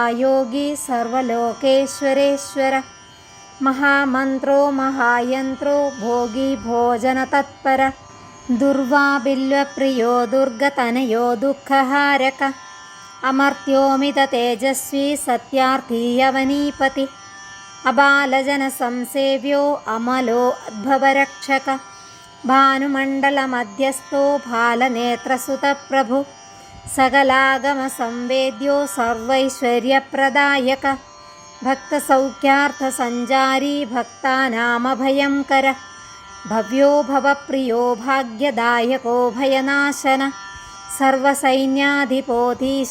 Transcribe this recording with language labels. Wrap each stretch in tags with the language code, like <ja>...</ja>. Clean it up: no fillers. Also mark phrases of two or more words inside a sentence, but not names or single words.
<sa>योगी सर्वलोकेश्वरेश्वर महामन्त्रो महायन्त्रो भोगी भोजनतत्पर दुर्वाबिल्वप्रियो दुर्गतनयो दुःखहारक अमर्त्योमिततेजस्वी सत्यार्थी यवनीपति अबालजनसंसेव्यो अमलो अद्भवरक्षक ഭാനുമണ്ഡലമധ്യസ്ഥോ ഭാലനേത്രസുതപ്രഭു സകലാഗമസംവേദ്യോ സർവൈശ്വര്യപ്രദായക ഭക്തസൗഖ്യാർത്ഥസഞ്ചാരി ഭക്താനാമഭയങ്കര ഭവ്യോ ഭവപ്രിയോ ഭാഗ്യദായകോ ഭയനാശന സർവസൈന്യാധിപോധീശ</sa>